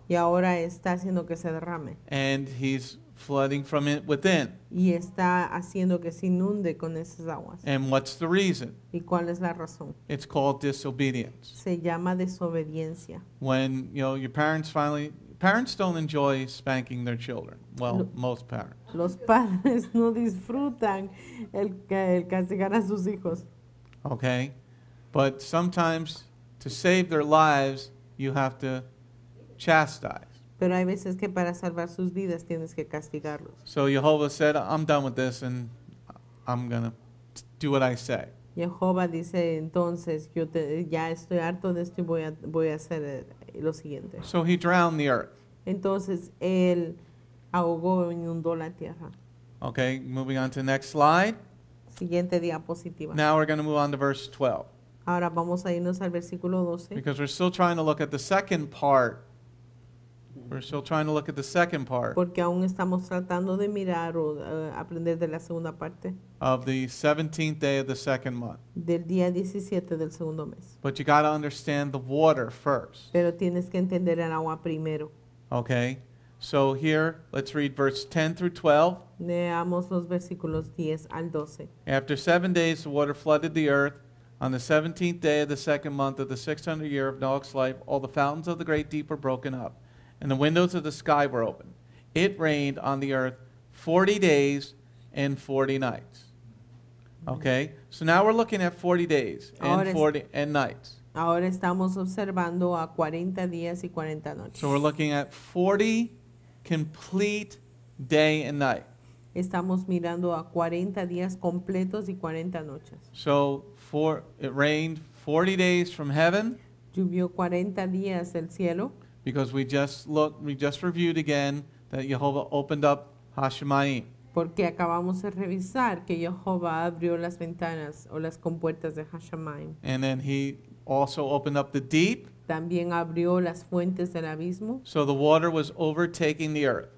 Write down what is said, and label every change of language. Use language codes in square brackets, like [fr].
[es] y ahora está haciendo que se derrame [en] and he's flooding from it within. [es] y está haciendo que se inunde con esas aguas. [en] And what's the reason? [es] ¿Y cuál es la razón? [en] It's called disobedience. [es] Se llama desobediencia. [en] When, your parents don't enjoy spanking their children. Well, most parents. [es] Los padres no disfrutan el castigar a sus hijos, [en] Okay? But sometimes to save their lives, you have to chastise. [es] pero hay veces que para salvar sus vidas tienes que castigarlos. [en] So Jehovah said, I'm done with this and I'm going to do what I say. [es] Jehová dice entonces, ya estoy harto de esto y voy a hacer lo siguiente. [en] So he drowned the earth. [es] Entonces él ahogó, inundó la tierra. [en] Okay, moving on to the next slide. [es] Siguiente diapositiva. [en] Now we're going to move on to verse 12. [es] Ahora vamos a irnos al versículo 12. [en] Because we're still trying to look at the second part. We're still trying to look at the second part [es] Porque aún estamos tratando de mirar o aprender de la segunda parte [en] of the 17th day of the second month. [es] del día 17 del segundo mes. [en] But you got to understand the water first. [es] Pero tienes que entender el agua primero. [en] Okay? So here, let's read verse 10 through 12. [es] Leamos los versículos 10 al 12. [en] After 7 days, the water flooded the earth. On the 17th day of the second month of the 600th year of Noah's life, all the fountains of the great deep were broken up, and the windows of the sky were opened. It rained on the earth 40 days and 40 nights. Okay? So now we're looking at 40 days and 40 nights. [es] Ahora estamos observando a 40 días y 40 noches. [en] So we're looking at 40 complete day and night. [es] Estamos mirando a 40 días completos y 40 noches. [en] So it rained 40 days from heaven, [es] Llovió 40 días del cielo, [en] because we just reviewed again that Jehovah opened up Hashemayim. [es] porque acabamos de revisar que Jehová abrió las ventanas o las compuertas de Hashemayim. [en] And then he also opened up the deep, [es] También abrió las fuentes del abismo. [en] so the water was overtaking the earth.